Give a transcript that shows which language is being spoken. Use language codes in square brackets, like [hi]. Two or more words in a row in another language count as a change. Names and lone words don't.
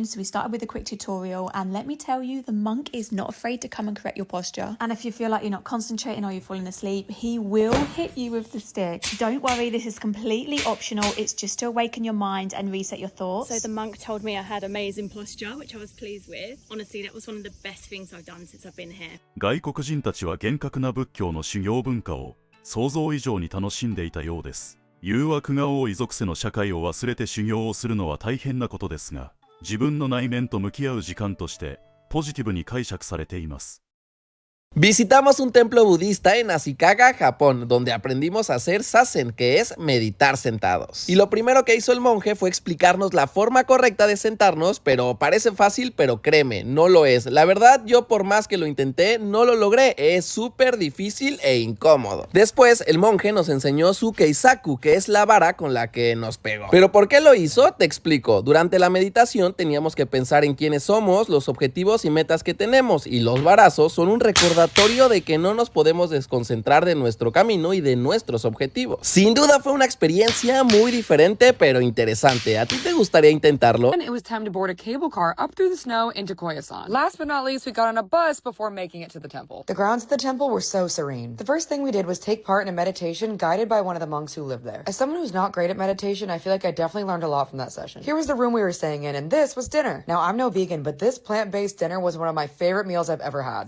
[en] So we started with a quick tutorial, and let me tell you, the monk is not afraid to come and correct your posture. And if you feel like you're not concentrating or you're falling asleep, he will hit you with the stick. Don't worry, this is completely optional. It's just to awaken your mind and reset your thoughts. So the monk told me I had amazing posture, which I was pleased with. Honestly, that was one of the best things I've done since I've been here. [ja] 外国人たちは厳格な仏教の修行文化を想像以上に楽しんでいたようです。誘惑が多い属性の社会を忘れて修行をするのは大変なことですが、自分の内面と向き合う時間としてポジティブに解釈されています。 [es] Visitamos un templo budista en Ashikaga, Japón, donde aprendimos a hacer zazen, que es meditar sentados. Y lo primero que hizo el monje fue explicarnos la forma correcta de sentarnos, pero parece fácil, pero créeme, no lo es. La verdad, yo por más que lo intenté, no lo logré, es súper difícil e incómodo. Después, el monje nos enseñó su keisaku, que es la vara con la que nos pegó. ¿Pero por qué lo hizo? Te explico. Durante la meditación teníamos que pensar en quiénes somos, los objetivos y metas que tenemos, y los varazos son un recordatorio de que no nos podemos desconcentrar de nuestro camino y de nuestros objetivos. Sin duda fue una experiencia muy diferente pero interesante. ¿A ti te gustaría intentarlo? [en] And it was time to board a cable car up through the snow into Koyasan. Last but not least, we got on a bus before making it to the temple. The grounds of the temple were so serene. The first thing we did was take part in a meditation guided by one of the monks who lived there. As someone who's not great at meditation, I feel like I definitely learned a lot from that session. Here was the room we were staying in, and this was dinner. Now, I'm no vegan, but this plant-based dinner was one of my favorite meals I've ever had.